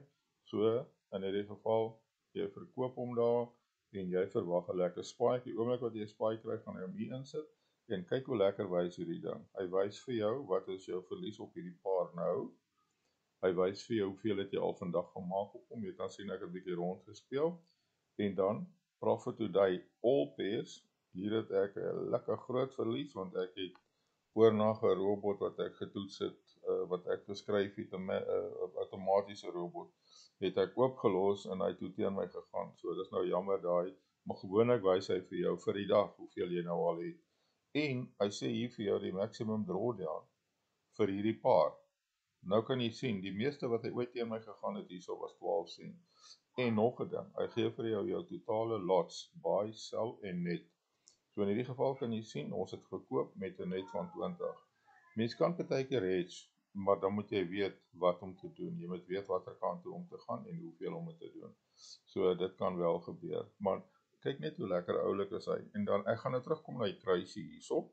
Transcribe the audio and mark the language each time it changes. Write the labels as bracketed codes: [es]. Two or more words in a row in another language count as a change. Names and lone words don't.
[af] So, in hierdie geval, jy verkoop hom daar, en jy verwag 'n lekker spike. Die oomblik wat jy 'n spike kry, gaan hy hom hier insit, en kyk hoe lekker wys hierdie ding. Hy wys vir jou, wat is jou verlies op hierdie paar nou. Hy wys vir jou hoeveel het jy al vandag gemaak op hom. Jy kan sien ek het 'n bietjie rondgespeel. En dan [en] profit to day all pairs. [af] Hier het ek 'n lekker groot verlies, want ek het oornag 'n robot wat ek getoets het, wat ek geskryf het, 'n outomatiese robot, het ek oopgelos en hy het toe teen my gegaan. So dis nou jammer daai, maar gewoonlik wys hy vir jou vir die dag hoeveel jy nou al het. En hy sê hier vir jou die [en] maximum drawdown [af] vir hierdie paar. Nou kan jy sien, die meeste wat hy ooit teen my gegaan het hierso was 12 cent. En nog 'n ding, hy gee vir jou totale lots, [en] buy, sell [af] en net. So in hierdie geval kan jy sien, ons het gekoop met 'n net van 20. Mens kan partykeer hedge, maar dan moet jy weet wat om te doen. Jy moet weet watter kant toe om te gaan en hoeveel om te doen. So dit kan wel gebeur. Maar kyk net hoe lekker oulik is hy. En dan, ek gaan nou terugkom na die kruisie hierso.